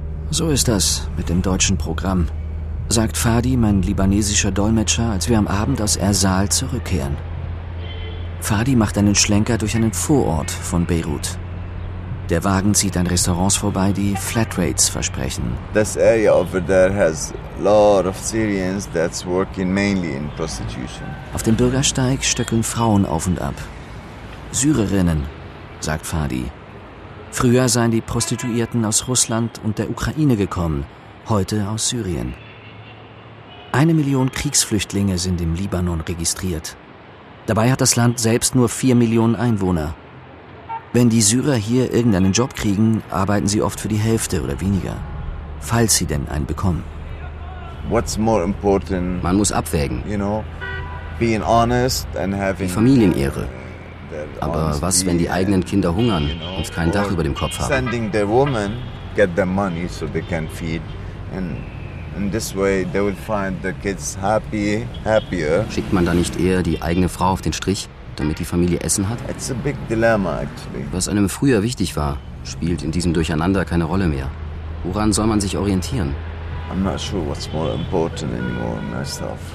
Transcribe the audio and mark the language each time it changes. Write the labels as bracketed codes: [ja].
[de] So ist das mit dem deutschen Programm, sagt Fadi, mein libanesischer Dolmetscher, als wir am Abend aus Ersal zurückkehren. Fadi macht einen Schlenker durch einen Vorort von Beirut. Der Wagen zieht an Restaurants vorbei, die Flatrates versprechen. [en] This area over there has a lot of Syrians that's working mainly in prostitution. [de] Auf dem Bürgersteig stöckeln Frauen auf und ab. Syrerinnen, sagt Fadi. Früher seien die Prostituierten aus Russland und der Ukraine gekommen, heute aus Syrien. 1 Million Kriegsflüchtlinge sind im Libanon registriert. Dabei hat das Land selbst nur 4 Millionen Einwohner. Wenn die Syrer hier irgendeinen Job kriegen, arbeiten sie oft für die Hälfte oder weniger, falls sie denn einen bekommen. [en] What's more important? [de] Man muss abwägen. [en] You know, being honest and having [de] die Familienehre. Aber was, wenn die eigenen Kinder hungern und kein Dach über dem Kopf haben? [en] Sending the woman get the money so they can feed and in this way they will find the kids happy, happier. [de] Schickt man da nicht eher die eigene Frau auf den Strich, damit die Familie Essen hat? [en] It's a big dilemma actually. [de] Was einem früher wichtig war, spielt in diesem Durcheinander keine Rolle mehr. Woran soll man sich orientieren? [en] I'm not sure what's more important anymore myself.